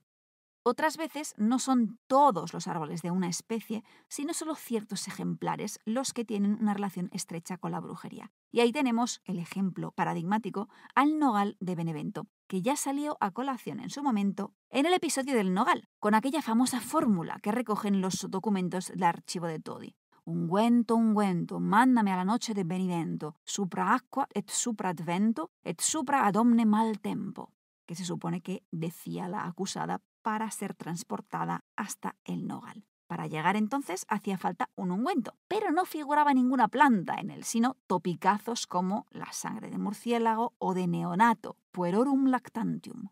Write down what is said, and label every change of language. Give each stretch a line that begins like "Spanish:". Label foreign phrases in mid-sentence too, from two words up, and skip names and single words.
Spanish: Otras veces no son todos los árboles de una especie, sino solo ciertos ejemplares los que tienen una relación estrecha con la brujería. Y ahí tenemos el ejemplo paradigmático al nogal de Benevento, que ya salió a colación en su momento en el episodio del nogal, con aquella famosa fórmula que recogen los documentos del archivo de Todi. Ungüento, mándame a la noche de Benevento,
Latin: supra aqua et supra advento et supra ad omne mal tempo,
Spanish: que se supone que decía la acusada para ser transportada hasta el nogal. Para llegar entonces hacía falta un ungüento, pero no figuraba ninguna planta en él, sino topicazos como la sangre de murciélago o de neonato,
Latin: puerorum lactantium.